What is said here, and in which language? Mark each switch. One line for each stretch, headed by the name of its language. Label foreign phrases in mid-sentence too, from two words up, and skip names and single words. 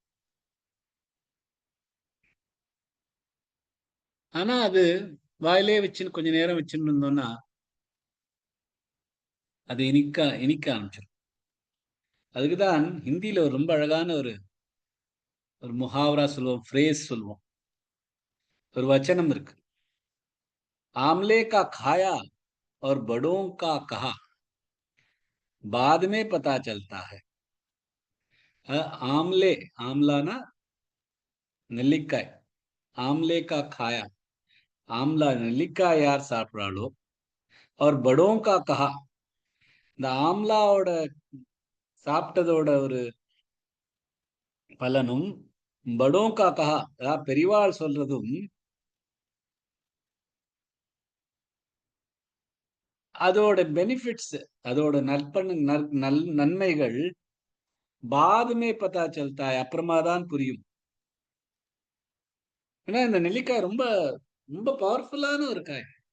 Tamil: ஆனா அது வாயிலே வச்சுன்னு கொஞ்ச நேரம் வச்சுன்னு இருந்தோம்னா அது இனிக்க ஆரம்பிச்சிடும். அதுக்குதான் ஹிந்தியில ஒரு ரொம்ப அழகான ஒரு முஹாவரா சொல்லுவோம், ஃப்ரேஸ் சொல்லுவோம், ஒரு வச்சனம் இருக்கு.
Hindi: आमले का खाया और बड़ों का कहा बाद में पता चलता है. आमले, आमला ना
Tamil: நெல்லிக்காய்,
Hindi: आमले का खाया, आमला
Tamil: நெல்லிக்காய் யார் சாப்பிட்றாளோ அவர்
Hindi: बड़ों का कहा,
Tamil: இந்த ஆம்லாவோட சாப்பிட்டதோட ஒரு பலனும்
Hindi: बड़ों का कहा,
Tamil: அதாவது பெரியவாள் சொல்றதும் அதோட பெனிஃபிட்ஸ், அதோட நன்மைகள்
Hindi: बाद में पता चलता
Tamil: அப்புறமா தான் புரியும். ஏன்னா இந்த நெல்லிக்காய் ரொம்ப ரொம்ப பவர்ஃபுல்லான ஒரு காய்.